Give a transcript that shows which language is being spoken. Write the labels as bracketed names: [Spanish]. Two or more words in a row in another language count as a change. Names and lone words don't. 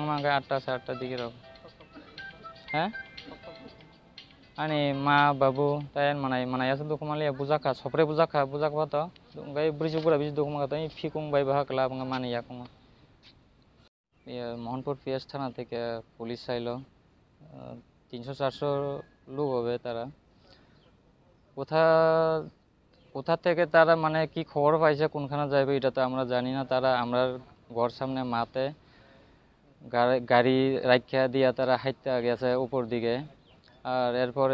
[Kok Borok] मांगे 8टा 8:30 दिगे रक हैं आनी मा बाबू तायन मनायासो दुखमालिया बुजाखा सप्रे बुजाखा तो ओमफ्राय ब्रिजुगुरा बिज दुखमा तो फिकुं बाय बाहाकला बंगा मानिया कुमा ये मोहनपुर पिएस थाना [Bangla] থেকে পুলিশ আইলো 300 400 লোক হবে তারা কোথা থেকে তারা মানে কি খবর পাইছে কোনখানে যাবে এটা তো আমরা জানি না তারা আমরা ঘর সামনে মাতে গাড়ি রাখিয়া দিয়া তারা হাইতে গেছে উপর দিকে আর এরপরে